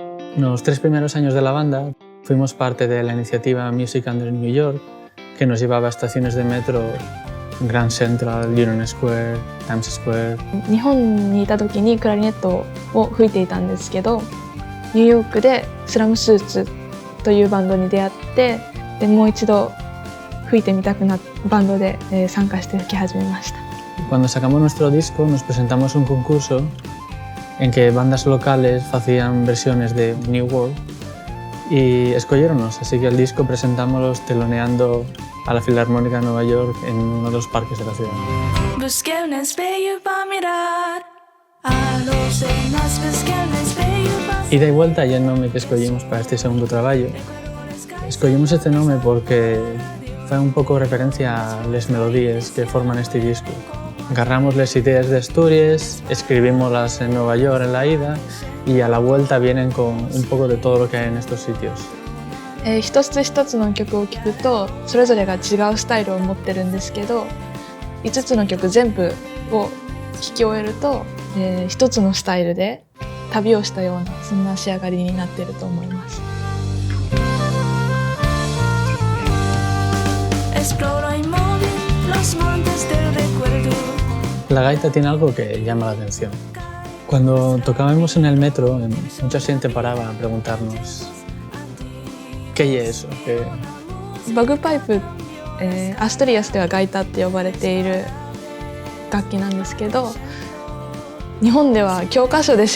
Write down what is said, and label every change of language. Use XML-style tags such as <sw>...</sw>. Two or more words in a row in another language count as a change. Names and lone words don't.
<es>Los 3 primeros años de la banda fuimos parte de la iniciativa Music Under New York, que nos llevaba a estaciones de metro Grand Central, Union Square, Times Square.</es> <ja>日本にいた時にクラリネットを吹いていたんですけど、ニューヨークでスラムスーツというバンドに出会って、でもう一度吹いてみたくなったバンドで参加して吹き始めました。</ja> <es>Cuando sacamos nuestro disco nos presentamos un concurso en que bandas locales hacían versiones de New World y escogieronnos, así que el disco presentamos teloneando a la Filarmónica de Nueva York en uno de los parques de la ciudad. Ida y vuelta y el nombre que escogimos para este segundo trabajo. Escogimos este nombre porque fue un poco referencia a las melodías que forman este disco. Agarramos las ideas de Asturias, escribimoslas en Nueva York en la ida y a la vuelta vienen con un poco de todo lo que hay en estos sitios.</es> <ja>一つ一つの曲を聴くとそれぞれが違うスタイルを持ってるんですけど、5つの曲全部を聴き終えると、1つのスタイルで旅をしたようなそんな仕上がりになっていると思います。</ja> <es>La gaita tiene algo que llama la atención. Cuando tocábamos en el metro, mucha gente paraba a preguntarnos ¿qué es eso?</es> <ja>バグパイプ、アストリアスではガイタって呼ばれている楽器なんですけど、日本では教科書でし</ja>